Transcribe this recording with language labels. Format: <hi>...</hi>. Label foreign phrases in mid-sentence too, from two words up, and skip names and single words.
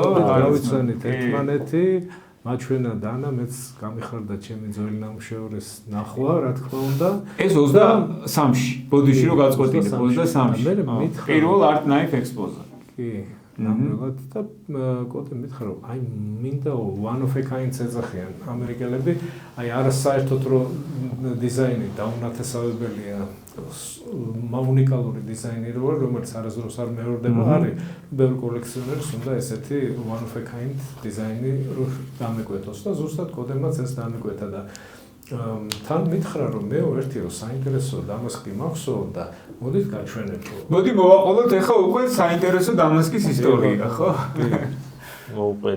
<ka>არ ვიცანით ერთმანეთი. მაჩვენა დანა, მეც გამიხარდა ჩემი ძველი ნამუშევრის ნახვა, რა თქმა უნდა. ეს 23-ში, ბოდიში რო გაწყვეტილი 23-ში. მე მითხრა პირველ</ka> <en>Art Knife Expo-</en> <ka>ზე. კი. ნამდვილად და კოდე მითხრა რომ აი მინდა</ka> <en>one of a kind</en> <ka>ეძახიან ამერიკელები აი არასაერთოდ რომ დიზაინი დაუნათესავებელია უნიკალური დიზაინი რომელიც არასდროს არ მეორდება არის ბევრ კოლექციონერს უნდა ესეთი</ka> <en>one of a kind</en> <ka>დიზაინი დამეკვეთოს და ზუსტად კოდემაც ეს დამეკვეთა და თან მითხრა რომ მე ერთი რომ საინტერესო დამასკი მაქვსო და მოდით გაჩვენებო. მოდი მოვაყოლოთ ახლა უკვე საინტერესო დამასკის ისტორია, ხო? მოვყვეთ.</ka>